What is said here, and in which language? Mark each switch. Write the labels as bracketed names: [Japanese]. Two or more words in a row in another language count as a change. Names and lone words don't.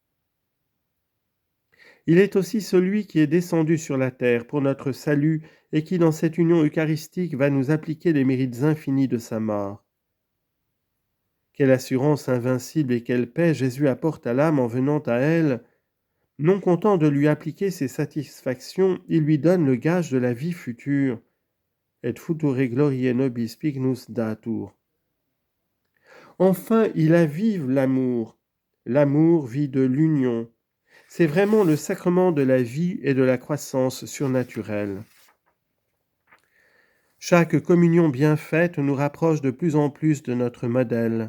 [French] Il est aussi celui qui est descendu sur la terre pour notre salut et qui, dans cette union eucharistique, va nous appliquer les mérites infinis de sa mort. Quelle assurance invincible et quelle paix Jésus apporte à l'âme en venant à elle. Non content de lui appliquer ses satisfactions, il lui donne le gage de la vie future. [Latin] Et future gloriae nobis pignus datur. [French] Enfin, il avive l'amour. L'amour vit de l'union. C'est vraiment le sacrement de la vie et de la croissance surnaturelle. Chaque communion bien faite nous rapproche de plus en plus de notre modèle.